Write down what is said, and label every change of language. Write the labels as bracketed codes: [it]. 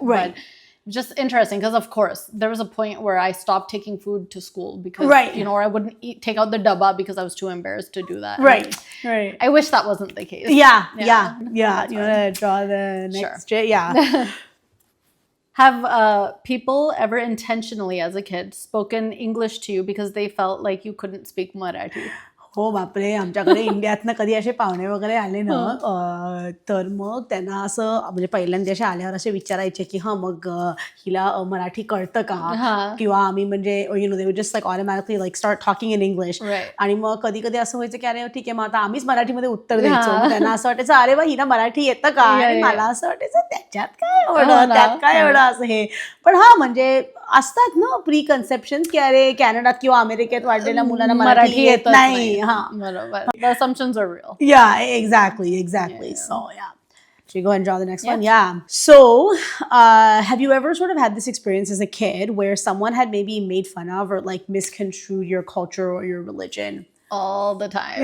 [en] But just interesting because, of course, there was a point where I stopped taking food to school because, you know, or I wouldn't take out the dabba because I was too embarrassed to do that. Right. I wish that wasn't the case. Yeah. You want to draw the next? Sure. Have people ever intentionally, as a kid, spoken English to you because they felt like you couldn't speak Marathi? [mr] हो बापरे, आमच्याकडे इंडियातनं कधी असे पाहुणे वगैरे आले ना तर मग त्यांना असं म्हणजे पहिल्यांदा असे आल्यावर असे विचारायचे की मग हिला मराठी कळतं का किंवा आम्ही म्हणजे [en] they would just like automatically like start talking in English [mr] आणि मग कधी कधी असं व्हायचं की अरे ठीक आहे मग आता आम्हीच मराठीमध्ये उत्तर द्यायचो मग त्यांना असं वाटायचं अरे वा हिला मराठी येतं का आणि मला असं वाटायचं त्याच्यात काय एवढं त्यात काय एवढं असं हे पण म्हणजे असतात ना प्री कन्सेप्शन की अरे कॅनडात किंवा अमेरिकेत वाढलेल्या मुलांना मराठी येत नाही [en] The assumptions are real. Yeah, exactly. So, yeah. Should we go and draw the next one? Yeah. So, have you ever sort of had this experience as a kid where someone had maybe made fun of or like misconstrued your culture or your religion? All the time.